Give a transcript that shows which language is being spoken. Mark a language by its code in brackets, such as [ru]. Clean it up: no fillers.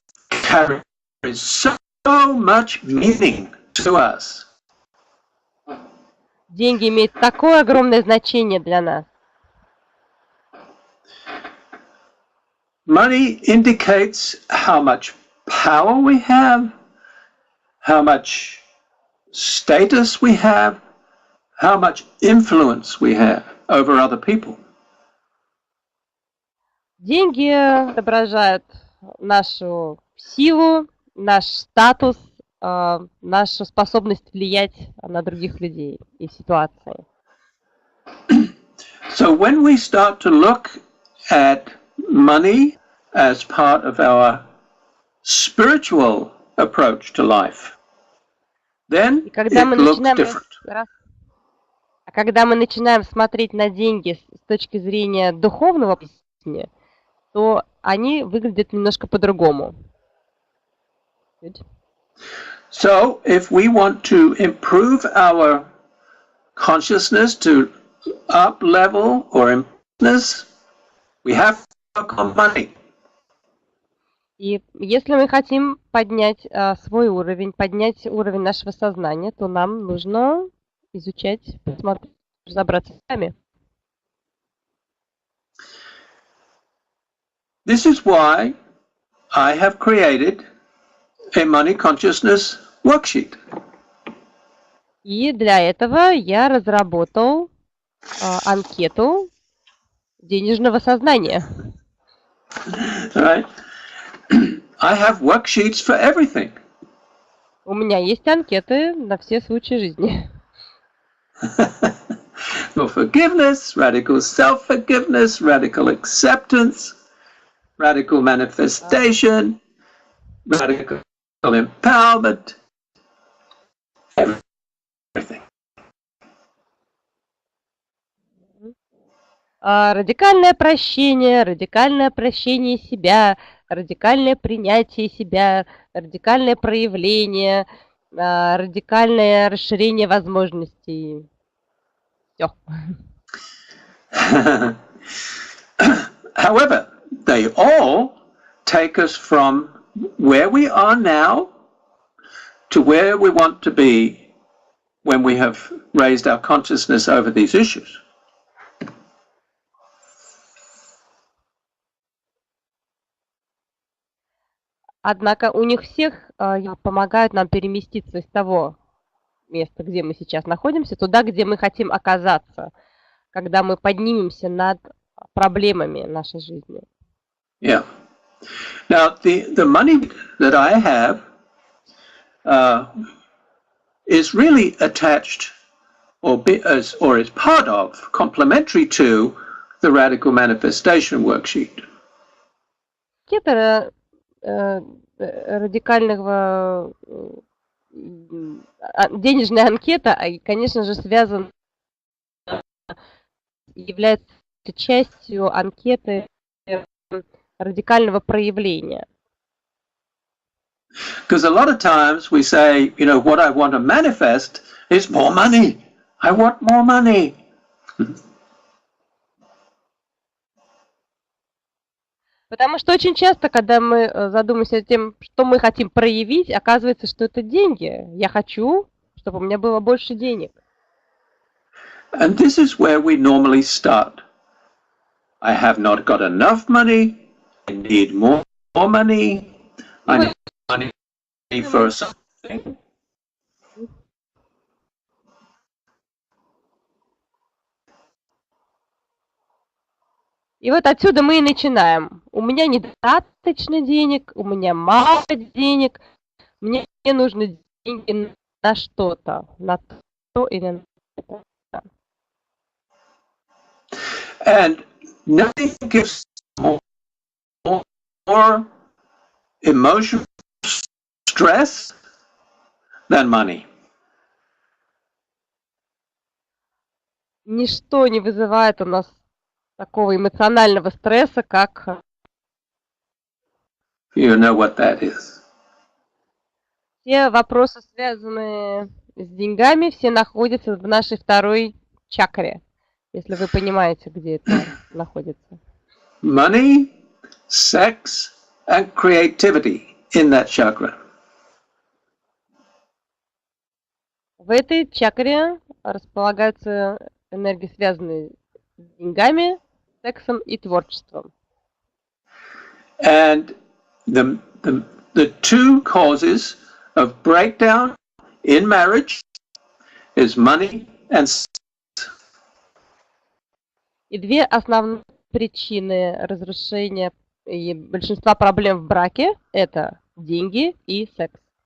[en] Carries so much meaning to us. [ru] Деньги имеют такое огромное значение для нас. [en] Money indicates how much power we have, how much status we have, how much influence we have over other people. [ru] Деньги отображают нашу силу, наш статус, нашу способность влиять на других людей и ситуации. [en] So when we start to look at money as part of our spiritual approach to life, then it looks different. [ru] А когда мы начинаем смотреть на деньги с точки зрения духовного жизни, то они выглядят немножко по-другому. [en] So, if we want to improve our consciousness to up level or improvement, we have to work on money. [ru] И если мы хотим поднять свой уровень, поднять уровень нашего сознания, то нам нужно изучать, посмотреть, разобраться с вами. [en] This is why I have created a money consciousness worksheet. [ru] И для этого я разработал анкету денежного сознания. [en] Right. I have worksheets for everything. [ru] У меня есть анкеты на все случаи жизни. [en] For forgiveness, radical self-forgiveness, radical acceptance, radical manifestation, radical empowerment, everything. [ru] Радикальное прощение себя, радикальное принятие себя, радикальное проявление, радикальное расширение возможностей. Все. [en] However, they all take us from where we are now to where we want to be when we have raised our consciousness over these issues. [ru] Однако у них всех помогают нам переместиться из того места, где мы сейчас находимся, туда, где мы хотим оказаться, когда мы поднимемся над проблемами нашей жизни. [en] Yeah. Now, the money that I have is really attached or is part of, complementary to the Radical Manifestation Worksheet. [ru] Это радикального денежная анкета, и, конечно же, является частью анкеты радикального проявления. [en] Because a lot of times we say, you know, what I want to manifest is more money. I want more money. [ru] Потому что очень часто, когда мы задумываемся тем, что мы хотим проявить, оказывается, что это деньги. Я хочу, чтобы у меня было больше денег. [en] And this is where we normally start. I have not got enough money. I need more money. I need money for something. [ru] И вот отсюда мы и начинаем. У меня недостаточно денег, у меня мало денег, мне нужны деньги на что-то, на то или на это. [en] And nothing gives more emotional stress than money. [ru] Ничто не вызывает у нас такого эмоционального стресса, как... [en] You know what that is. [ru] Все вопросы, связанные с деньгами, все находятся в нашей второй чакре, если вы понимаете, где это находится. [en] Money, sex, and creativity in that chakra. [ru] В этой чакре располагаются энергии, связанные с деньгами, сексом и творчеством. [en] And the two causes of breakdown in marriage is money and sex. [ru] И две основные причины разрушения и большинства проблем в браке – это деньги и секс.